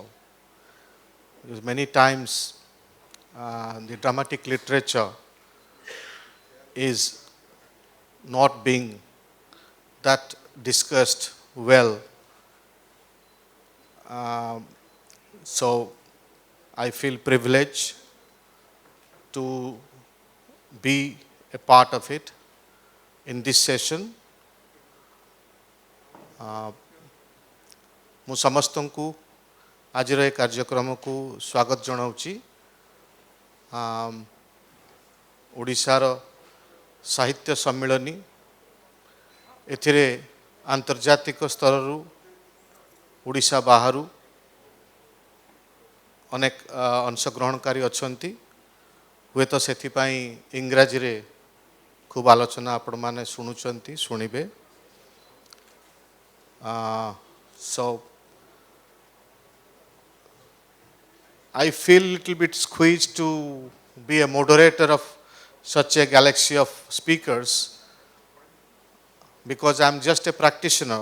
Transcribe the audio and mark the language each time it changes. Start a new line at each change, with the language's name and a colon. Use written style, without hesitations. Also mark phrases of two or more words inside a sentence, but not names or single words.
English: Because many times the dramatic literature is not being that discussed well. So I feel privileged to be a part of it in this session.
Odia: ମୁଁ ସମସ୍ତଙ୍କୁ ଆଜିର ଏ କାର୍ଯ୍ୟକ୍ରମକୁ ସ୍ୱାଗତ ଜଣାଉଛି। ଓଡ଼ିଶାର ସାହିତ୍ୟ ସମ୍ମିଳନୀ ଏଥିରେ ଆନ୍ତର୍ଜାତିକ ସ୍ତରରୁ ଓଡ଼ିଶା ବାହାରୁ ଅନେକ ଅଂଶଗ୍ରହଣକାରୀ ଅଛନ୍ତି। ହୁଏତ ସେଥିପାଇଁ ଇଂରାଜୀରେ ଖୁବ ଆଲୋଚନା ଆପଣମାନେ ଶୁଣୁଛନ୍ତି ଶୁଣିବେ।
English: So I feel a little bit squeezed to be a moderator of such a galaxy of speakers because I'm just a practitioner.